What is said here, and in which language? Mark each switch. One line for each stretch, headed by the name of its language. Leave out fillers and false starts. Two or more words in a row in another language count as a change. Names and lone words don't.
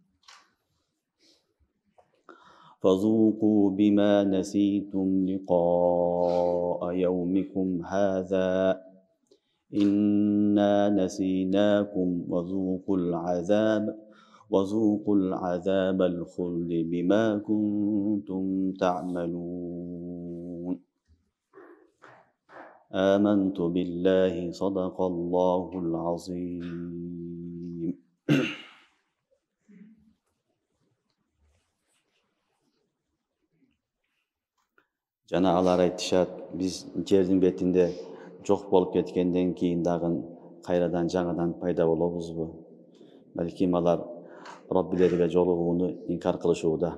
Arabic: فذوقوا بما نسيتم لقاء يومكم هذا إنا نسيناكم وذوقوا العذاب الخلد بما كنتم تعملون. آمنت بالله صدق الله العظيم.
Kyrgyz: Жана алар айтышат, биз жердин бетинде жок болуп кеткенден кийин дагы кайрадан жаңадан пайда болобузбу? Балким алар Роббилерге жолугууну инкар кылышууда.